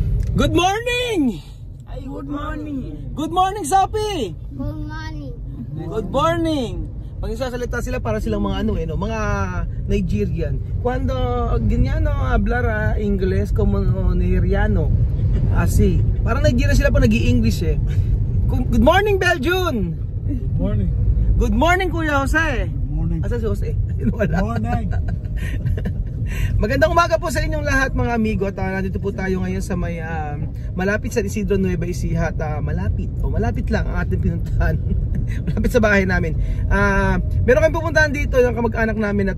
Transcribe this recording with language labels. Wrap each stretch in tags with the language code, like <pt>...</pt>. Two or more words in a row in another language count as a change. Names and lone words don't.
<en>Good morning! Ay, good morning. Good morning, Sapi! Good morning. Good morning!</en> <tl>Pag isasalita sila para silang mga ano mga Nigerian.</tl> <es>Cuando ganyan hablar Ingles como Nigeriano.</es> <tl>Asi. Parang Nigerian sila pa nag-i-English eh.</tl> <en>Good morning,</en> <tl>Belgium!</tl> <en>Good morning. Good morning, Kuya Jose! Good morning.</en> <ceb>Asa si Jose? Wala.</ceb> <en>Morning.</en> <tl>Magandang umaga po sa inyong lahat mga amigo. At nandito po tayo ngayon sa may malapit sa Isidro Nueva Ecija. At malapit lang ang ating pinuntahan. Malapit sa bahay namin. Meron kayong pupuntahan dito yung kamag-anak namin.</tl>